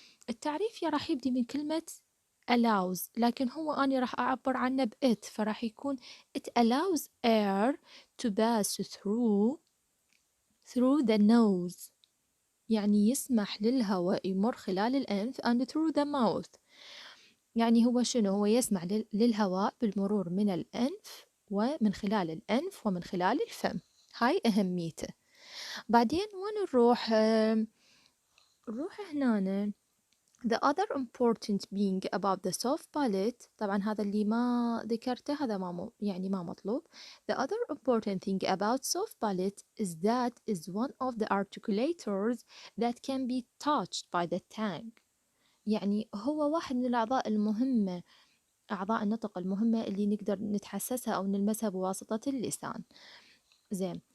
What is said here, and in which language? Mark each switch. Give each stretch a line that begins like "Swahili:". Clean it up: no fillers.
Arabic: التعريف راح يبدي من كلمة allows، لكن هو أنا راح أعبر عنه بإت، فراح يكون
English: it allows air to pass through the nose،
Arabic: يعني يسمح للهواء يمر خلال الأنف
English: and through the mouth،
Arabic: يعني هو شنو؟ هو يسمح للهواء بالمرور من الأنف ومن خلال الأنف ومن خلال الفم. هاي أهميته. بعدين وين نروح؟ نروح هنا
English: the other important being about the soft palate.
Arabic: طبعا هذا اللي ما ذكرته هذا ما يعني ما مطلوب.
English: The other important thing about soft palate is that is one of the articulators that can be touched by the tongue،
Arabic: يعني هو واحد من الأعضاء المهمة، أعضاء النطق المهمة اللي نقدر نتحسسها أو نلمسها بواسطة اللسان. زين،